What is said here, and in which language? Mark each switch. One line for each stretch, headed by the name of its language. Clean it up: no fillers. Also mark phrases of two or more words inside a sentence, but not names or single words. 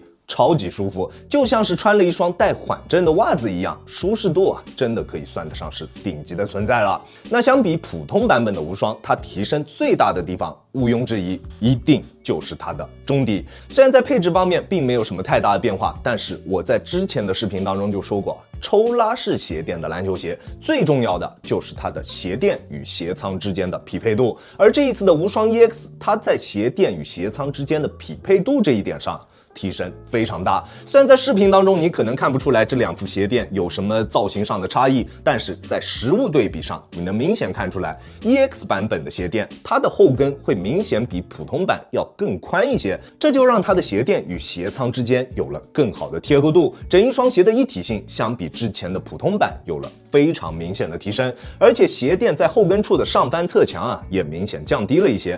Chinese: 超級舒服，就像是穿了一雙带缓震的襪子一樣，舒適度真的可以算得上是頂級的存在了。那相比普通版本的無雙，它提升最大的地方毋庸置疑，一定就是它的中底。雖然在配置方面並沒有什麼太大的變化，但是我在之前的視頻當中就說過，抽拉式鞋墊的籃球鞋最重要的就是它的鞋墊與鞋倉之間的匹配度，而這一次的無雙 EX， 它在鞋墊與鞋倉之間的匹配度這一點上提升非常大。雖然在視頻當中你可能看不出來這兩副鞋墊有什麼造型上的差異，但是在實物對比上，你能明顯看出來 EX 版本的鞋墊，它的後跟会明顯比普通版要更寬一些，這就讓它的鞋墊與鞋倉之間有了更好的貼合度，整一雙鞋的一體性相比之前的普通版有了非常明顯的提升，而且鞋墊在後跟處的上翻側牆也明顯降低了一些。